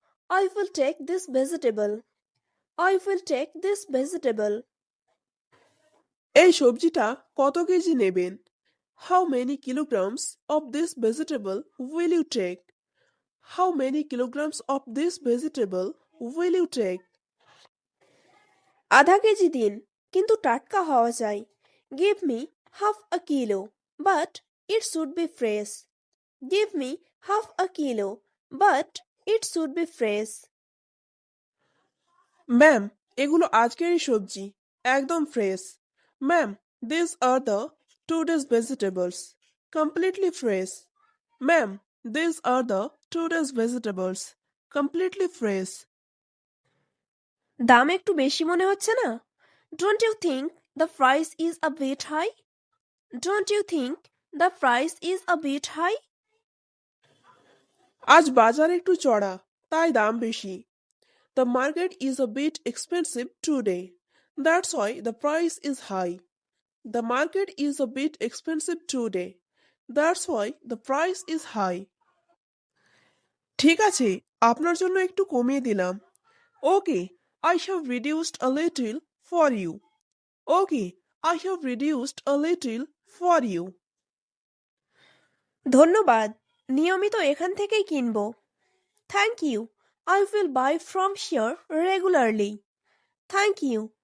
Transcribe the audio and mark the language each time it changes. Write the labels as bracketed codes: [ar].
[en] I will take this vegetable. I will take this vegetable. [bn] এই সবজিটা কত KG নেবেন? [en] How many kilograms of this vegetable will you take? How many kilograms of this vegetable will you take? [bn] আধা KG দিন, কিন্তু টাটকা হওয়া চাই। [en] Give me half a kilo, but it should be fresh. Give me half a kilo, but it should be fresh. [bn] Ma'am, এগুলো আজকেরই সবজি, একদম fresh. [en] Ma'am, this are the today's vegetables, completely fresh. Ma'am, this are the today's vegetables, completely fresh. [bn] দাম একটু বেশি মনে হচ্ছে না? [en] Don't you think the price is a bit high? Don't you think the price is a bit high? [bn] আজ বাজার একটু চড়া, তাই দাম বেশি। [en] The market is a bit expensive today. That's why the price is high. The market is a bit expensive today. That's why the price is high. [bn] ঠিক আছে, আপনার জন্য একটু কমিয়ে দিলাম। [en] Okay, I have reduced a little for you. Okay, I have reduced a little for you. [bn] ধন্যবাদ, নিয়মিত এখান থেকেই কিনবো। [en] Thank you. I will buy from here regularly. Thank you.